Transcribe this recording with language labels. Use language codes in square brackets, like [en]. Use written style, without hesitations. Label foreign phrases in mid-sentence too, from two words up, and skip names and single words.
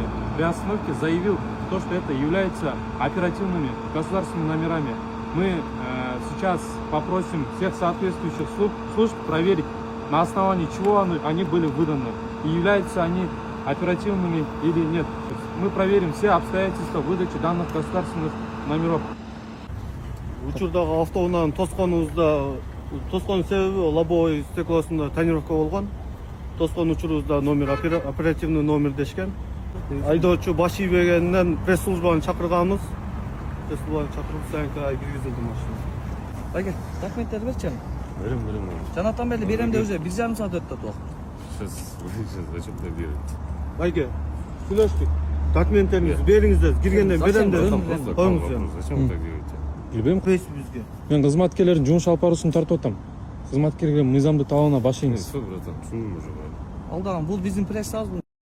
[ru] При остановке заявил то, что это является оперативными государственными номерами. Мы сейчас попросим всех соответствующих служб проверить, на основании чего они были выданы, и являются они оперативными или нет. Мы проверим все обстоятельства выдачи данных государственных номеров. [ky] Учурдагы автоунааны тоскон себеби лобовой стеклосунда тонировка болгон. Тоскон учурубузда номер оперативный номер дешкен. Айдоочу баш ийбегенден пресс службаны чакырганбыз. Пресс службаны чакырып саянка киргизилди машина. Ага, документтерди берчи. Берем. Жанаттан бери берем деп уже 1,5 саат өттү от убакыт. [ru] Сейчас зачем-то берет. [ky] Айке, сүйлөштүк. Документтериңизди бериңиздер, киргенден берем деп коюңуз. [ru] Зачем вы так делаете? [ky] Билбейм, Бизге. мен кызматкерлердин жумуш алып баруусун тартып атам. Кызматкерлер мыйзамды талабына баш ийиңиз. [ru] Все, братан, түсіндім уже. [ky] Алдаган бул биздин прессабыз.